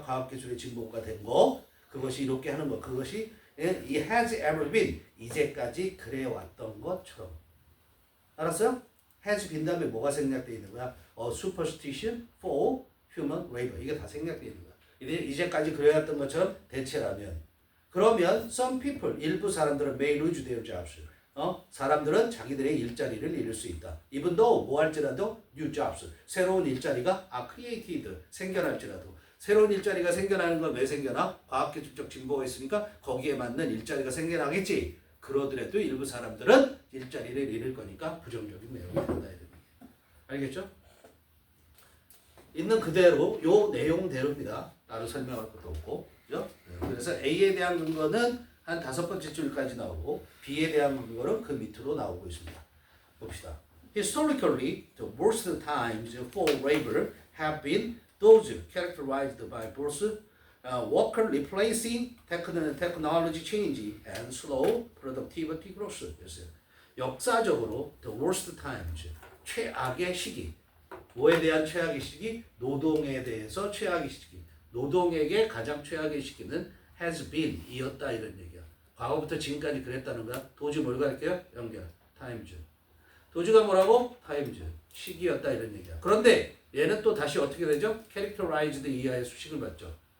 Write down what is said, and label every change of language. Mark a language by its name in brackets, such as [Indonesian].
[Korean] 과학기술의 진보가 된 거, 그것이 이렇게 하는 거, 그것이 [English] it has ever been [Korean] 이제까지 그래왔던 것처럼. 알았어요? has been 다음에 뭐가 생략되어 있는 거야? [English] superstition for human labor. [Korean] 이게 다 생략되어 있는 거야. 이제까지 그래왔던 것처럼 대체라면. 그러면 [English] some people, [Korean] 일부 사람들은 [English] may lose their jobs. [Korean] 사람들은 자기들의 일자리를 잃을 수 있다. [English] even though [Korean] 뭐 할지라도 [English] new jobs. [Korean] 새로운 일자리가 [English] are created. [Korean] 생겨날지라도. 새로운 일자리가 생겨나는 건 왜 생겨나? 과학기술적 진보가 있으니까 거기에 맞는 일자리가 생겨나겠지. 그러더라도 일부 사람들은 일자리를 잃을 거니까 부정적인 내용이 된다. 알겠죠? 있는 그대로 요 내용대로입니다. 따로 설명할 것도 없고. 그죠? 그래서 A에 대한 근거는 한 5번째 줄까지 나오고 B에 대한 근거는 그 밑으로 나오고 있습니다. 봅시다. [English] Historically, the worst times for labor have been those characterized by both worker replacing technology change and slow productivity growth. [Korean] 역사적으로 [English] the worst times, [Korean] 최악의 시기. 뭐에 대한 최악의 시기? 노동에 대해서 최악의 시기. 노동에게 가장 최악의 시기는 has been 이었다 이런 얘기야. 과거부터 지금까지 그랬다는 거야. 도주 뭘 갈게요? 연결. times. 도주가 뭐라고? times. 시기였다 이런 얘기야. 그런데 얘는 또 다시 어떻게 되죠? characterized 이하의 수식을 받죠.